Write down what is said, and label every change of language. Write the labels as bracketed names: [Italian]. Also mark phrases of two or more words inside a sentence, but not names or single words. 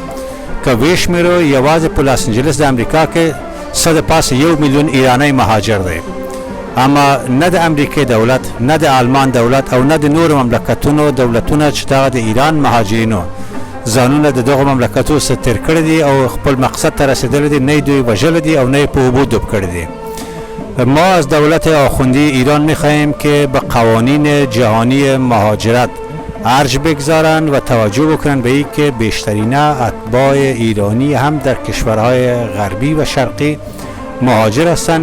[Pashto] که وشمیرو یوازې په لاس انجلس د امریکا کې 1.1 میلیون ایرانی مهاجر دی، اما نه د امریکای دولت، نه د آلمان دولت او نه د نورو مملکتونو دولتونه چې دغه د ایران مهاجرینو ځانونه د دغو مملکتو څخه تېر کړي دي او خپل مقصد ته رسېدلي دي، نه یې دوی وژلي دي او نه یې په اوبو ډوب کړي دي. [Persian] ما از دولت آخوندی ایران می‌خواهیم که به قوانین جهانی مهاجرت ارج بگذارند و توجه بکنند به اینکه بیشترین اتباع ایرانی هم در کشورهای غربی و شرقی مهاجر هستند.